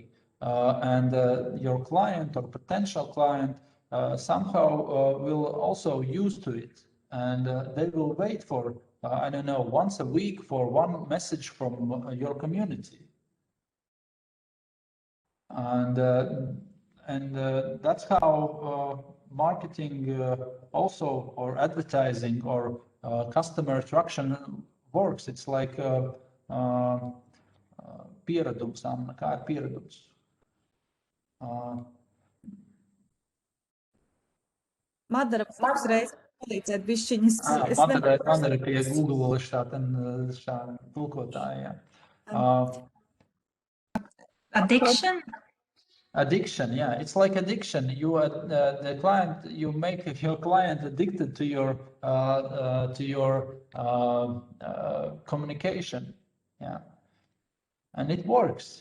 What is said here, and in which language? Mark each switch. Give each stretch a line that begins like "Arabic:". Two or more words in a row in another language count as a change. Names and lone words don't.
English: And your client or potential client somehow will also use to it, and they will wait for, I don't know, once a week for one message from your community. And that's how marketing also, or advertising, or customer attraction works. It's like
Latvian: pieredums, kā ir pieredums. Madara, uzreiz palīdzēt bišķiņas. Madara pie Google šā tulkotāja.
English: Addiction? Addiction, yeah, it's like addiction. You you make your client addicted to your communication, yeah, and it works.